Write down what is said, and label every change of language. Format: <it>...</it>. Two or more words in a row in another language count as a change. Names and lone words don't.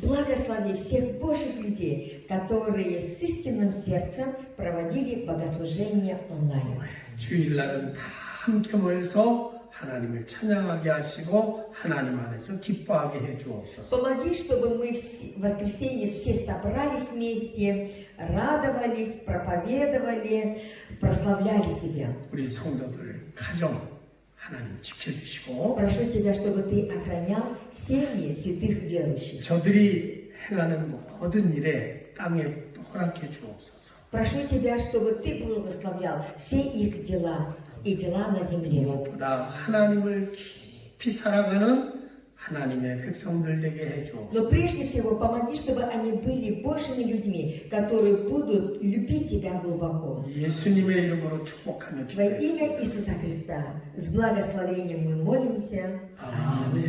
<ru>Благослови всех Божьих людей, которые с истинным сердцем проводили богослужение онлайн.</ru> <ko>주일날은 다 함께 모여서 하나님을 찬양하게 하시고 하나님 안에서 기뻐하게 해 주옵소서.</ko> <ru>Помоги, чтобы мы в воскресенье все собрались вместе, радовались, проповедовали, прославляли Тебя.</ru> <ko>우리 성도들 가정 하나님 지켜주시고</ko> <ru>Прошу Тебя, чтобы Ты охранял семьи святых верующих.</ru> <ko>저들이 행하는 모든 일에 땅에 허락해 주옵소서.</ko> <ru>Прошу Тебя, чтобы Ты благословлял все их дела и дела на земле.</ru> <ko>무엇보다 하나님을 깊이 사랑하는 하나님의 백성들 되게 해 주옵소서.</ko> <ru>Но прежде всего помоги, чтобы они были Божьими людьми, которые будут любить Тебя глубоко.</ru> <ko>예수님의 이름으로 축복하며</ko> <ru>Во имя</ru> <ko>기도했습니다.</ko> <ru>Иисуса Христа, с благословением мы молимся.</ru> <ko>아멘.</ko>